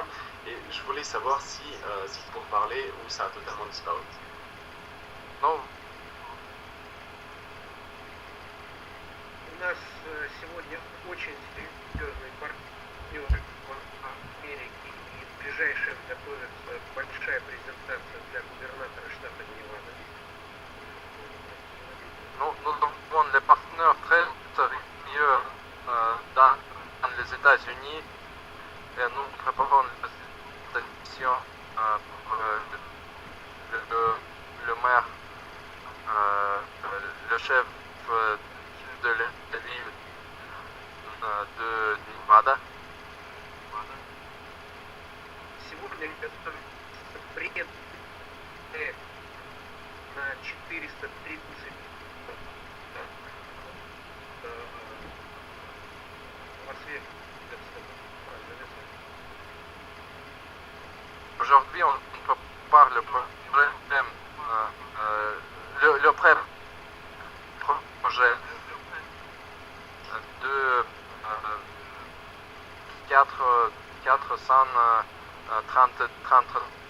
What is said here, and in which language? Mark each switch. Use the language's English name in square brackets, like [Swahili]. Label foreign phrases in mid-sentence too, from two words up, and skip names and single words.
[French] Et je voulais savoir si pour parler ou ça a totalement disparu. Non. [Russian] У нас сегодня очень серьезный партнер в Америке, и в ближайшее готовится большая презентация для губернатора штата Невада. [French] Nous avons des partenaires très sérieux dans les États-Unis et nous préparons les élections pour le maire, le chef de la ville de Nevada. [Russian] Сегодня готовится проект на 430 [French] Aujourd'hui, on prépare le problème, le projet de 430.